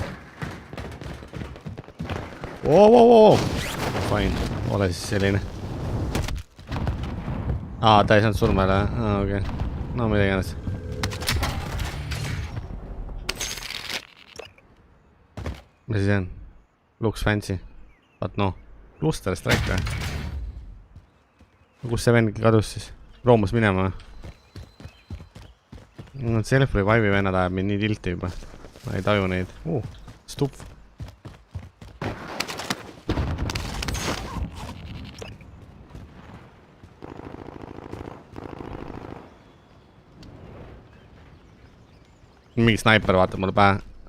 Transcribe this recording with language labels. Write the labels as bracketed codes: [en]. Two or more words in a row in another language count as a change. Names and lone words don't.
[en] Fine. [et] Ole siis selline. Ta ei saanud surmale. Okei. No mida iganes. Mis siis on? [en] Looks fancy. But no. Cluster strike või? [et] Kus see vend kadus siis? Roomus minema või? Self-revive'i vennad ajab mind nii tilti juba. Ma ei taju neid. Stup. Mingi snaiper vaatab mulle pähe.